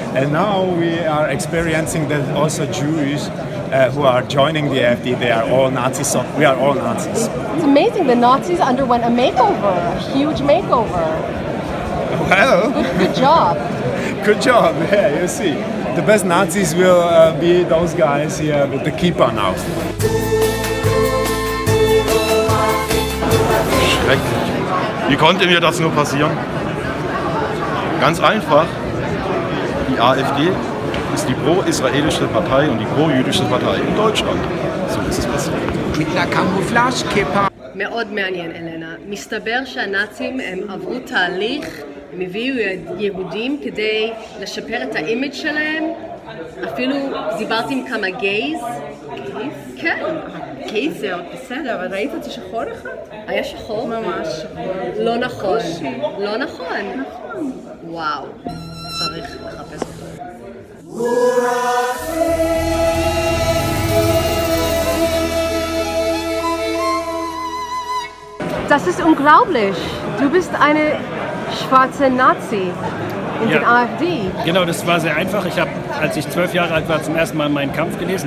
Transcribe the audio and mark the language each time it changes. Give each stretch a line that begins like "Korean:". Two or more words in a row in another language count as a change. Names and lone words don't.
English: And now we are experiencing that also Jews who are joining the AfD, they are all Nazis, so we are all Nazis. It's amazing, the Nazis underwent a makeover, a huge makeover. Well, good job. Good job, yeah, you see. The best Nazis will be those guys here with the Kippa now.
German: Wie konnte mir das nur passieren? Ganz einfach, die AfD ist die pro-israelische Partei und die pro-jüdische Partei in Deutschland. So ist es passiert. mit einer Camouflage-Kippa.
Hebrew: מאוד מעניין, אלנה. מסתבר שהנאצים הם עברו תהליך, הם הביאו יהודים כדי לשפר את האימג' שלהם. אפילו דיברתי עם כמה גייז. גייז? כן. גייז זה עוד בסדר, אבל ראית אותי שחור אחד? היה שחור? ממש שחור. לא נכון. קושי. לא נכון. נכון. וואו. צריך לחפש אותו.
German: Das ist unglaublich. Du bist eine schwarze Nazi in der AfD. Genau, das war sehr einfach. Ich habe, als ich 12 Jahre alt war, zum ersten Mal meinen Kampf gelesen.